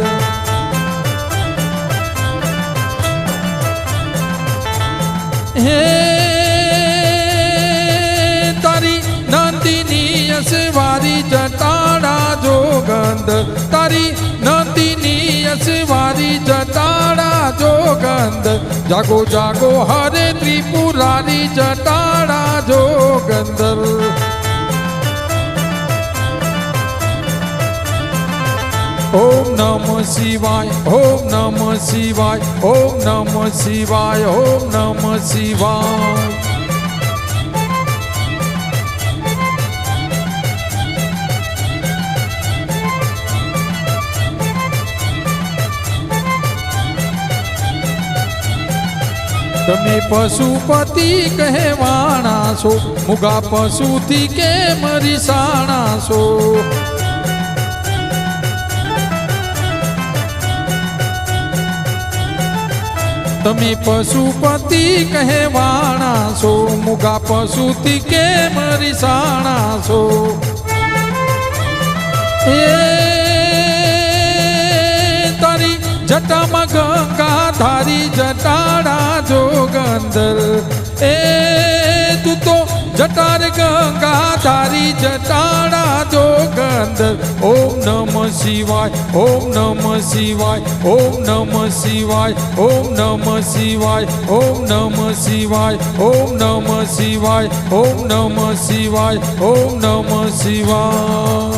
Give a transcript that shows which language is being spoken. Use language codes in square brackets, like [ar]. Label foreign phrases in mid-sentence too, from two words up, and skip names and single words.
[gu] હે તારી નંદિની અસવારી જટાડા જોગંદર। તારી નંદિની અસવારી જટાડા જોગંદર। જાગો જાગો હરે ત્રિપુરારી જટાડા જોગંદર। [sa] ओम नमः शिवाय, ओम नमः शिवाय, ओम नमः शिवाय, ओम नमः शिवाय। [gu] તમે પશુપતિ કહેવાણા છો, મુગા પશુ થી કે મરીસાણા છો। તમે પશુપતિ કહેવાણા છો, મુગા પશુ થી કે મરીસાણા છો। તારી જટા મેં ગંગા ધારી જટાડા જોગંદર। તું તો જટાર ગંગા ધારી જટાડા જોગંદર। [sa] ओम नमः शिवाय, ओम नमः शिवाय, ओम नमः शिवाय, ओम नमः शिवाय, ओम नमः शिवाय, ओम नमः शिवाय, ओम नमः शिवाय, ओम नमः शिवाय।